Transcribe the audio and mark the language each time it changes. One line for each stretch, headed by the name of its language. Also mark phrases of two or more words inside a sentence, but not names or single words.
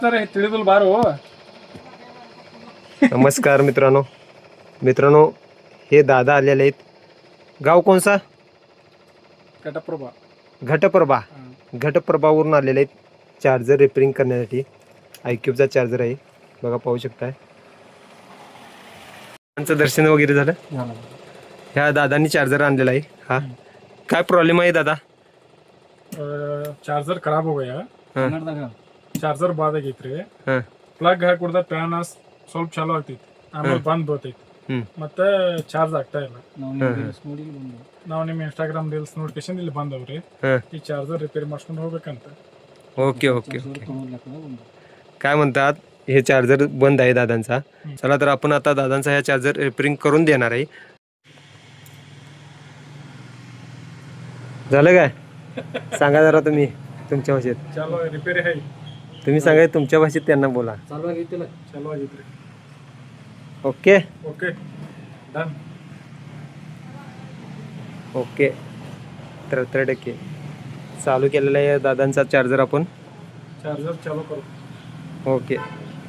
Marathi: तर हे
Kannada: ತಿಳಿದಿಲ್ಲ ಬಾರೋ.
Marathi: नमस्कार मित्रांनो हे दादा आलेले आहेत. गाव कोणसा? घटप्रभा. घटप्रभा. घटप्रभावरून आलेले आहेत
English: charger repairing
Marathi: करण्यासाठी. आयक्यूबचा चार्जर आहे बघा, पाहू शकताय. त्यांचं दर्शन वगैरे झालं. ह्या दादांनी चार्जर आणलेला आहे. हा काय प्रॉब्लेम आहे दादा?
Kannada: ಚಾರ್ಜರ್ ಖರಾಬ್ ಹೋಗಯ್ಯ. ಚಾರ್ಜರ್ ಬಾದ್ ಆಗೈತ್ರಿ. ಹಾಂ ಪ್ಲಗ್ ಹಾಕಿಡ್ದ ಫ್ಯಾನ್ ಸ್ವಲ್ಪ ಚಾಲು ಆಗ್ತೈತಿ, ಆಮೇಲೆ ಬಂದ್ ಹೋಗ್ತೈತಿ, ಮತ್ತೆ ಚಾರ್ಜ್ ಆಗ್ತಾ ಇಲ್ಲ. ನಾವು ನಿಮ್ಮ ಇನ್ಸ್ಟಾಗ್ರಾಮ್
English: reels notification
Kannada: ಇಲ್ಲಿ ಬಂದವ್ರಿ. ಈ ಚಾರ್ಜರ್ ರಿಪೇರಿ ಮಾಡ್ಸ್ಕೊಂಡು ಹೋಗ್ಬೇಕಂತ.
English: OK OK OK.
Marathi: काय म्हणतात, हे चार्जर बंद आहे दादांचा. चला तर आपण आता दादांचा ह्या
English: charger repairing
Marathi: करून देणार आहे. झालं काय? सांगा जरा तुम्ही तुमच्या भाषेत.
Kannada: ಚಾಲು ರಿಪೇರಿ आहे.
Marathi: तुम्ही सांगा तुमच्या भाषेत, त्यांना बोला.
Kannada: ಚಾಲು ಆಗೈತ್ರಿ.
Marathi: ओके
English: OK done.
Marathi: ओके. 73% चालू केलेला आहे दादांचा चार्जर आपण. चार्जर चालू करू. ओके.